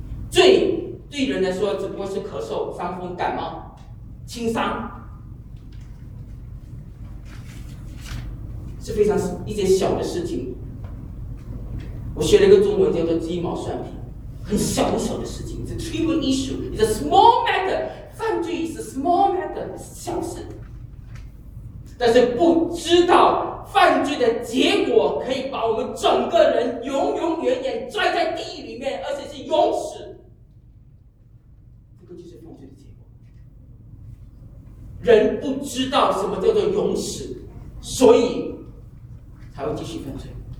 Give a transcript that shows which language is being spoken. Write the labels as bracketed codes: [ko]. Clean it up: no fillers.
[zh] 罪对人来说，只不过是咳嗽、伤风、感冒、轻伤。是非常一件小的事情，我学了一个中文叫做鸡毛蒜皮，很小很小的事情。 [en] It's a trivial issue, it's a small matter. 犯罪 is a small matter, 小事。 [zh] 但是不知道犯罪的结果可以把我们整个人永永远远拽在地狱里面，而且是永死，这个就是犯罪的结果。人不知道什么叫做永死，所以还会继续犯罪。